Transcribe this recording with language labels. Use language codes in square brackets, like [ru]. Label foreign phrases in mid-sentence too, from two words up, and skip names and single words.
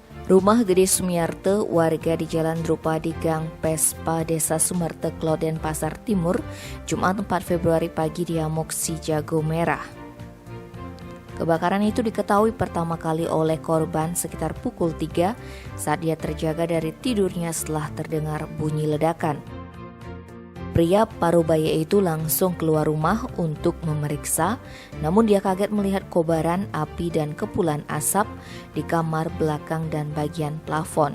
[id] Rumah Gede Sumiarte, warga di Jalan Drupadi Gang Pespa, Desa Sumerte, Kloden, Pasar Timur, Jumat 4 Februari pagi diamuk si jago merah. Kebakaran itu diketahui pertama kali oleh korban sekitar pukul 3 saat dia terjaga dari tidurnya setelah terdengar bunyi ledakan. Pria parubaya itu langsung keluar rumah untuk memeriksa, namun dia kaget melihat kobaran api dan kepulan asap di kamar belakang dan bagian plafon.